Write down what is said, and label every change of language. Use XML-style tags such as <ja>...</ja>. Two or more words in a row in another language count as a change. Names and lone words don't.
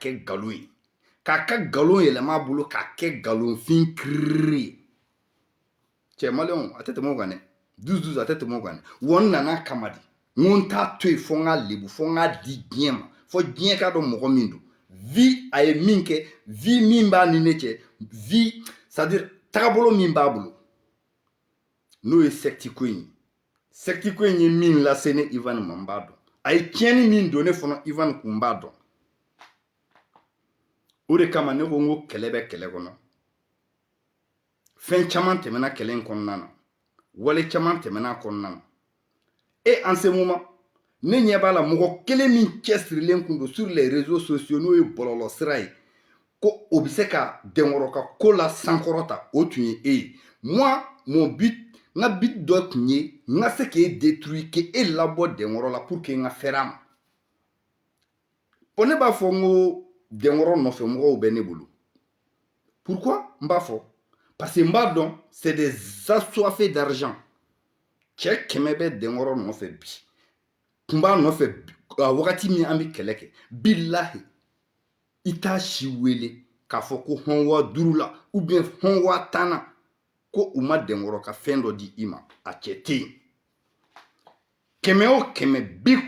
<bm>kɛ nkalon ye k'a ka nkalon yɛlɛma a bolo k'a kɛ nkalonfin kiriri ye cɛ maliyɛnw a tɛ tɛmɛ o kan dɛ dusu a tɛ tɛmɛ o kan dɛ wa n nana kama de n ko n t'a to yen fo n k'a lebu fo n k'a di diɲɛ ma fo diɲɛ k'a dɔn mɔgɔ min don vi a ye min kɛ vi min b'a ni ne cɛ vi</bm> <fr>c'est à dire</fr> <bm>tagabolo min b'a bolo n'o ye secte ko in ye secte ko in ye min lase ne Ivan ma n b'a dɔn a ye tiɲɛni min don ne fana Ivan kun b'a dɔn o de kama ne ko n ko kɛlɛ bɛ kɛlɛ kɔnɔ fɛn caman tɛmɛna kɛlɛ in kɔnɔna na wale caman tɛmɛna a kɔnɔna na</bm> <fr>et en ce moment</fr> <bm>ne ɲɛ b'a la mɔgɔ kelen min cɛsirilen kun don</bm> <fr>sur les réseaux sociaux</fr> <bm>n'o ye bɔlɔlɔ sira ye ko o bɛ se ka dɛnkɔrɔ ka ko la sankɔrɔta o tun ye e ye</bm> <fr>moi mon but</fr> <bm>n ka but dɔ tun ye n ka se k'e détruire k'e labɔ dɛnkɔrɔ la</bm> <fr>pour que</fr> <bm>n ka fɛrɛ a ma bon ne b'a fɔ n ko dɛnkɔrɔ nɔfɛ mɔgɔw bɛ ne bolo pourquoi n b'a fɔ</bm> <fr>parce que</fr> <bm>n b'a dɔn</bm> <fr>c'est des assoiffés d'argent</fr> <bm>cɛ 100 bɛ dɛnkɔrɔ nɔfɛ bi kun b'a nɔfɛ a wagati min an bɛ kɛlɛ kɛ bilahi i t'a si wele k'a fɔ ko hɔn wa 5 la</bm> <fr>ou bien</fr> <bm>hɔn wa 10 na ko u ma dɛnkɔrɔ ka fɛn dɔ di i ma a cɛ tɛ yen 100 o 100</bm>